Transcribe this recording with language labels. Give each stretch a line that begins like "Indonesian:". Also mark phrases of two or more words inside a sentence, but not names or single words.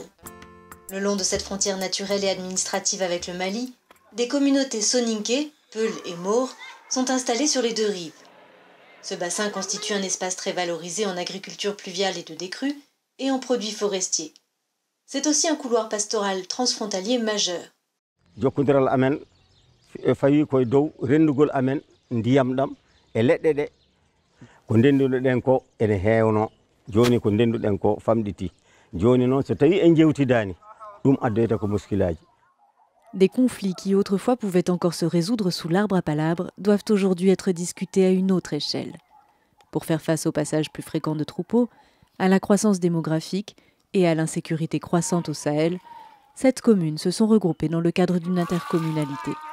French: Le long de cette frontière naturelle et administrative avec le Mali, des communautés soninké, Peul et Maure, sont installées sur les deux rives. Ce bassin constitue un espace très valorisé en agriculture pluviale et de décrue et en produits forestiers. C'est aussi un couloir pastoral transfrontalier majeur.
Fula: Jokkondiral amen fawi koye dow renndugol amen ndiyam ɗam e leɗɗe ɗe ko ndenduɗen ko ene heewno joni ko ndenduɗen ko famɗiti joni noon so tawi en jewtidani ɗum addoyta ko muskilaji.
French: Des conflits qui autrefois pouvaient encore se résoudre sous l'arbre à palabres doivent aujourd'hui être discutés à une autre échelle. Pour faire face au passage plus fréquent de troupeaux, à la croissance démographique et à l'insécurité croissante au Sahel, 7 communes se sont regroupées dans le cadre d'une intercommunalité.